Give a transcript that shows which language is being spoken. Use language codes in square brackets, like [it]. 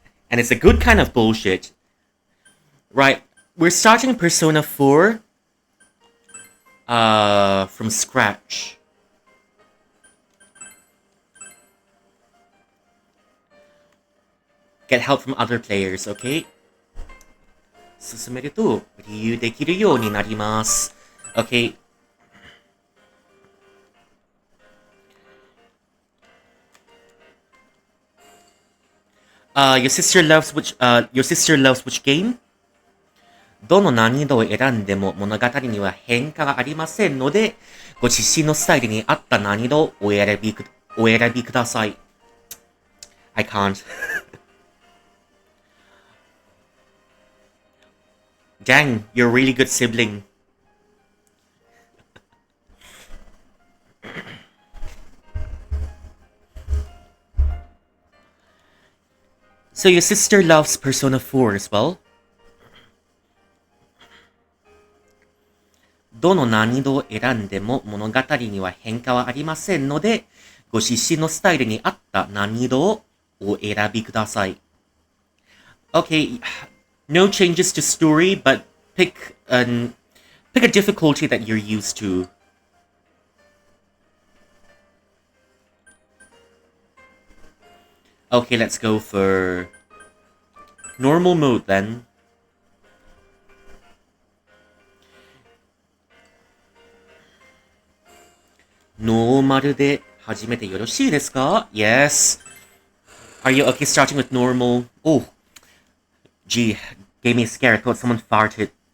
[en] And it's a good kind of bullshit. Right, we're starting Persona 4 from scratch. Get help from other players, okay? [ja] 進めると理由できるようになります。 [en] Okay. Your sister loves which game? [ja] どの難易度を選んでも物語には変化がありませんので、ご自身のスタイルに合った難易度をお選びください。 [en] I can't. Dang, you're a really good sibling. So your sister loves Persona 4 as well? [ja] どの難易度を選んでも物語には変化はありませんので、ご自身のスタイルに合った難易度をお選びください。 [en] Okay, no changes to story, but pick a difficulty that you're used to. Okay, let's go for normal mode then. [ja] Normal で始めてよろしいですか? [en] Yes. Are you okay starting with normal? Oh, gee, gave me a scare. I thought someone farted.